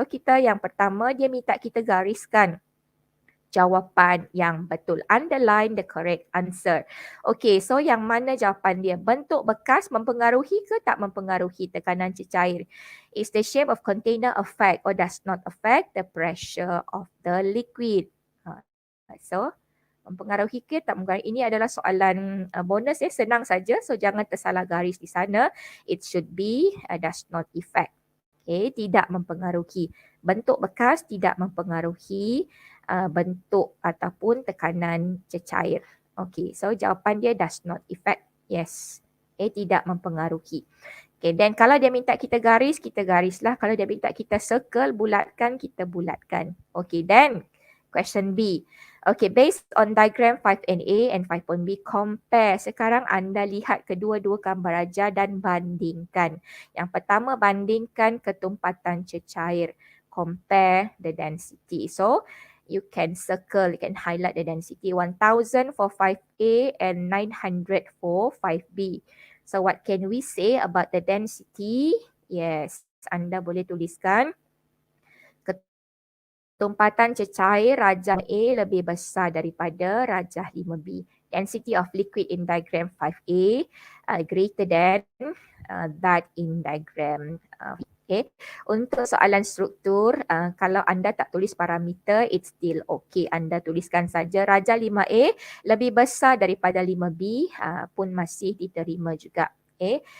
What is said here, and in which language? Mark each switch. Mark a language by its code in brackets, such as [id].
[ms] So kita yang pertama dia minta kita gariskan jawapan yang betul. [en] Underline the correct answer. Okay, so [ms] yang mana jawapan dia? Bentuk bekas mempengaruhi ke tak mempengaruhi tekanan cecair? [en] Is the shape of container affect or does not affect the pressure of the liquid? [ms] So, mempengaruhi ke tak mempengaruhi? Ini adalah soalan bonus ya, senang saja. So, jangan tersalah garis di sana. [en] It should be does not affect. [ms] Okay, tidak mempengaruhi. Bentuk bekas tidak mempengaruhi bentuk ataupun tekanan cecair. Okay, so jawapan dia [en] does not affect. Yes. [ms] Okay, tidak mempengaruhi. Okay, then kalau dia minta kita garislah. Kalau dia minta kita circle, bulatkan, kita bulatkan. [en] Okay, then question B. Okay, based on diagram 5.A and 5.B, compare. [ms] Sekarang anda lihat kedua-dua gambar rajah dan bandingkan. Yang pertama, bandingkan ketumpatan cecair. [en] Compare the density. So, you can circle, you can highlight the density. 1000 for 5A and 900 for 5B. So what can we say about the density? [ms] Yes, anda boleh tuliskan ketumpatan cecair rajah A lebih besar daripada rajah 5B. [en] Density of liquid in diagram 5A greater than that in diagram. [ms] Okay. Untuk soalan struktur, kalau anda tak tulis parameter, [en] it's still okay. [ms] Anda tuliskan saja rajah 5A lebih besar daripada 5B pun masih diterima juga. Okay.